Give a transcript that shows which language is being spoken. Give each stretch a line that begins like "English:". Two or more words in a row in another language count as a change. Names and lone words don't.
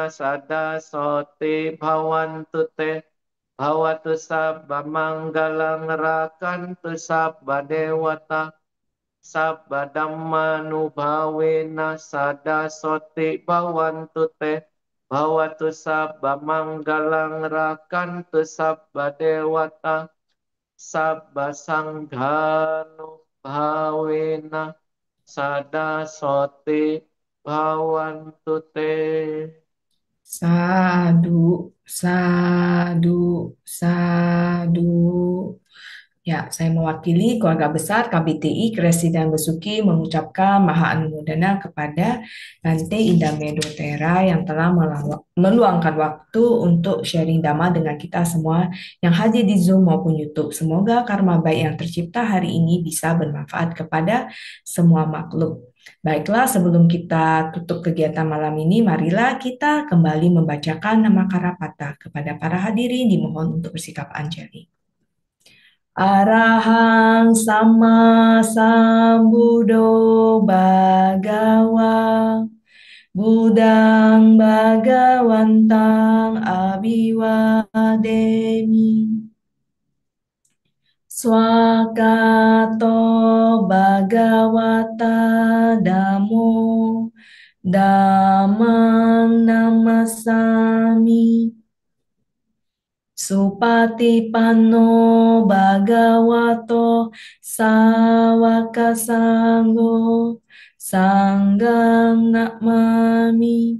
Pali: sada soti bhavantu te bhavatu sabba manggalang rakantu sabba dewata sabba dhamma nubhavena sada soti bhavantu te bhavatu sabba manggalang rakantu sabba dewata sabba sanghanu bhavena sada soti bhavantu te. Sadu, sadu, sadu.
Indonesian: Ya, saya mewakili keluarga besar KBTI Kresi dan Besuki mengucapkan Maha Anumodana kepada Bante Indah Medotera yang telah meluangkan waktu untuk sharing Dhamma dengan kita semua yang hadir di Zoom maupun YouTube. Semoga karma baik yang tercipta hari ini bisa bermanfaat kepada semua makhluk. Baiklah, sebelum kita tutup kegiatan malam ini, marilah kita kembali membacakan nama Karapata. Kepada para hadirin dimohon untuk bersikap anjali.
Pali: Arahang sama sambudo bhagawa Budang bhagawantang abiwademi Swakato bhagawata damo Dhammang namasami Supatipanno bhagavato sawaka sanggo sanggang namami.